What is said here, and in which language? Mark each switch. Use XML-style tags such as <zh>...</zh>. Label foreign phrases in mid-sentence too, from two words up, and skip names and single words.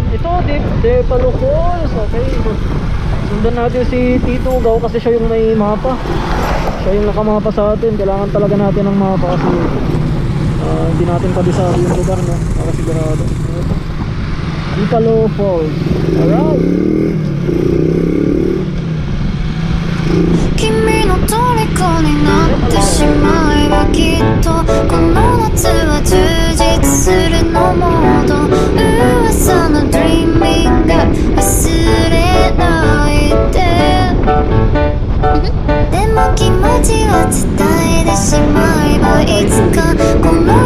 <tl>Ito, Dipalo Falls. Okay, sundan natin si Tito Ugaw kasi siya yung may mapa. Siya yung nakamapa sa atin. Kailangan talaga natin ng mapa kasi hindi natin kabisado yung lugar, no? Para sigurado. Dipalo Falls. Alright.</tl> <ja>君の虜になってしまえばきっとこの夏は充実するのモード噂の Dreaming が忘れないででも気持ちは伝えてしまえばいつかこの</ja>